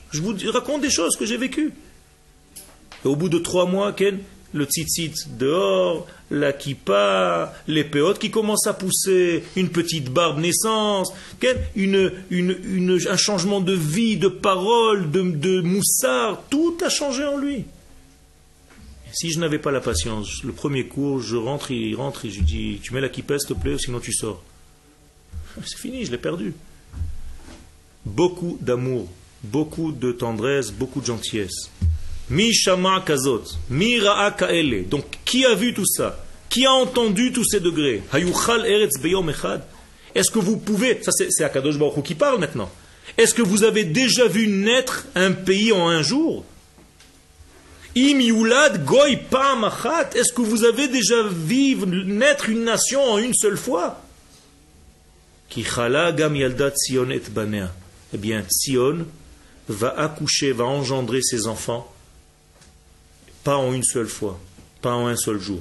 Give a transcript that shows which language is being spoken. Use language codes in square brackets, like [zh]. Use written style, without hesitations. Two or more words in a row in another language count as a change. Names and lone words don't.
[fr] Je vous raconte des choses que j'ai vécues. Et au bout de 3 mois, Ken, le tzitzit dehors, la kippa, les péotes qui commencent à pousser, une petite barbe naissance, un changement de vie, de parole, de moussard, tout a changé en lui. Si je n'avais pas la patience, le premier cours, il rentre et je lui dis, tu mets la kippa s'il te plaît, sinon tu sors. C'est fini, je l'ai perdu. Beaucoup d'amour, beaucoup de tendresse, beaucoup de gentillesse. [he] מי שמע כזאת, מי ראה כאלה. [fr] Donc, qui a vu tout ça? Qui a entendu tous ces degrés? [he] היוחל ארץ ביום אחד. [fr] Est-ce que vous pouvez, ça c'est Akadosh Baruch Hu qui parle maintenant. Est-ce que vous avez déjà vu naître un pays en un jour? [he] אם יולד גוי פעם אחת. [fr] Est-ce que vous avez déjà vu naître une nation en une seule fois? [he] כי חלה גם ילדה ציון את בניה. [fr] Eh bien, Sion va accoucher, va engendrer ses enfants. Pas en une seule fois, pas en un seul jour.